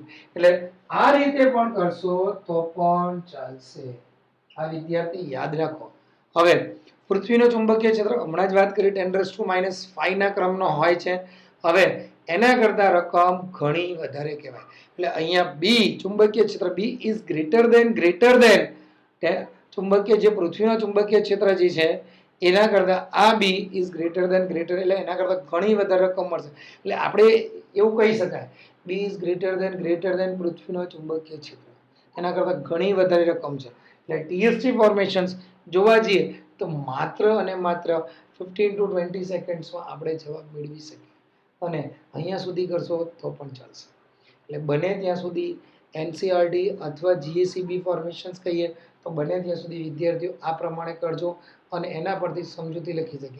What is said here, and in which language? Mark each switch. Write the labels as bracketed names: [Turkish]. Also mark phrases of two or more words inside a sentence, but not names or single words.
[Gujarati] એટલે આ રીતે પણ કરશો તો પણ ચાલશે. આ વિદ્યાર્થી યાદ રાખો. હવે પૃથ્વીનો ચુંબકીય ક્ષેત્ર હમણાં જ વાત કરી 10⁻⁵ ના ક્રમનો હોય છે. હવે એના કરતા રકમ ઘણી વધારે કહેવાય. એટલે અહીંયા B ચુંબકીય ક્ષેત્ર [English] B is greater than [Gujarati] ચુંબકીય જે પૃથ્વીનો ચુંબકીય ક્ષેત્ર જે છે એના કરતા આ [English] B is greater than [Gujarati] એટલે એના કરતા ઘણી વધારે રકમ મળશે. એટલે આપણે એવું કહી શકાય [English] B is greater than [Gujarati] પૃથ્વીનો ચુંબકીય ક્ષેત્ર એના કરતા ઘણી વધારે રકમ છે. એટલે ટીએસટી ફોર્મેશન્સ જોવા જઈએ તો માત્ર અને માત્ર 15 to 20 સેકન્ડ્સમાં આપણે જવાબ મેળવી શકીએ, અને અહીંયા સુધી કરશો તો પણ ચાલશે. એટલે બને ત્યાં સુધી એનસીઆરટી અથવા જીએસીબી ફોર્મેશન્સ કહીએ તો બને ત્યાં સુધી વિદ્યાર્થીઓ આ પ્રમાણે કરજો અને એના પરથી સમજૂતી લખી શકીએ.